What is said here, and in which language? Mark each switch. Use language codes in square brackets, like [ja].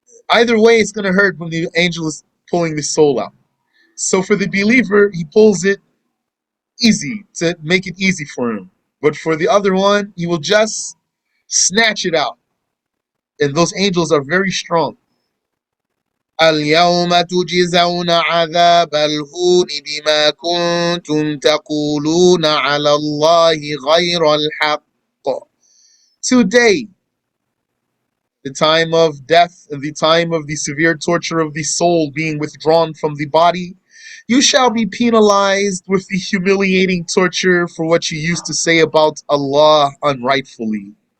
[en] Either way, it's going to hurt when the angel is pulling the soul out. So for the believer, he pulls it easy to make it easy for him. But for the other one, he will just snatch it out. And those angels are very strong. [ar] اليوم تجزون عذاب الهون بما كنتم تقولون على الله غير الحق. [en] Today, the time of death and the time of the severe torture of the soul being withdrawn from the body, you shall be penalized with the humiliating torture for what you used to say about Allah unrightfully.